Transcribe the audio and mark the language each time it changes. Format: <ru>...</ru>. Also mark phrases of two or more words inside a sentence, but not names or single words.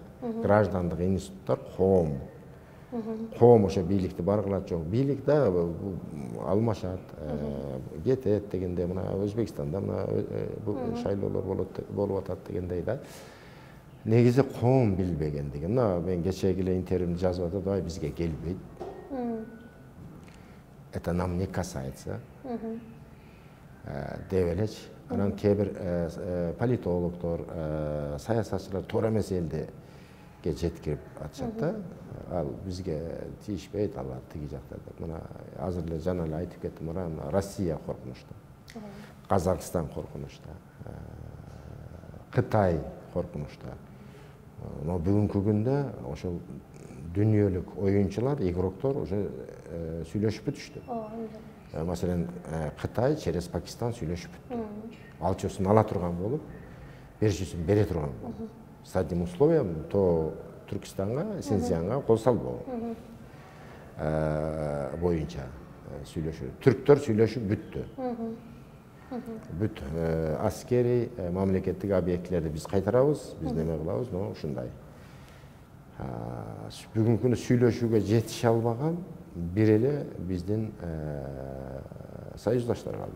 <ky>Граждандык институттар коом. Коом ошо бийликти бар кылат жок. Бийлик да алмашат, кетет дегенде, мына Өзбекстанда мына бул шайлоолор болуп атат дегендей да. Негизи коом билбеген деген. Мына мен кечеги эле интервьюмду жазып атат, ай бизге келбейт.</ky> <ru>Это нам не касается.</ru> <ky>Деп элечи. Анан кээ бир политологдор, саясатчылар туура эмес элди жеткирип атышат да. Ал бизге тийишпейт, алар тиги жакта деп. Мына азыр эле жана эле айтып кеттим, мына Россия коркунучта. Казакстан коркунучта. Кытай коркунучта. Но бүгүнкү күндө ошол дүйнөлүк оюнчулар, игроктор уже сүйлөшүп бүтүштү. Маселен, Кытай через Пакистан сүйлөшүп бүттү. Алчосун ала турган болуп, берчүсүн бере турган болуп.</ky> <ru>С одним условием, то</ru> <ky>Түркистанга, Синцзянга кол салбоо боюнча сүйлөшүү. Түрктөр сүйлөшүп бүттү. Бүт аскери мамлекеттик объектилерди биз кайтарабыз, биз неме кылабыз, но ушундай. Бүгүнкү күндө сүйлөшүүгө жетише албаган бир эле биздин союздаштар калды.</ky>